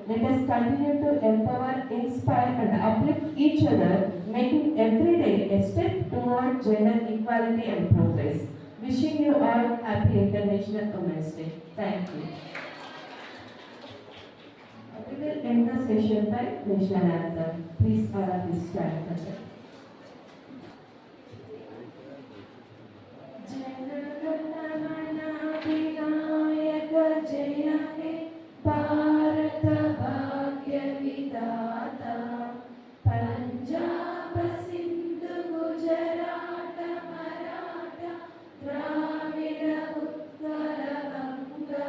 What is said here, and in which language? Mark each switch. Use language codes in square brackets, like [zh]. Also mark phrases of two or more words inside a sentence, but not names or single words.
[en] Let us continue to empower, inspire and uplift each other, making every day a step toward gender equality and progress. Wishing you all happy International Women's Day. Thank you. We will end the session by national anthem. Please all of you stand for that. [bn] জয় হে ভারত ভাগ্য বিধাতা পঞ্জাব সিন্ধু গুজরাট মরাঠা দ্রাবিড় উৎকল গঙ্গা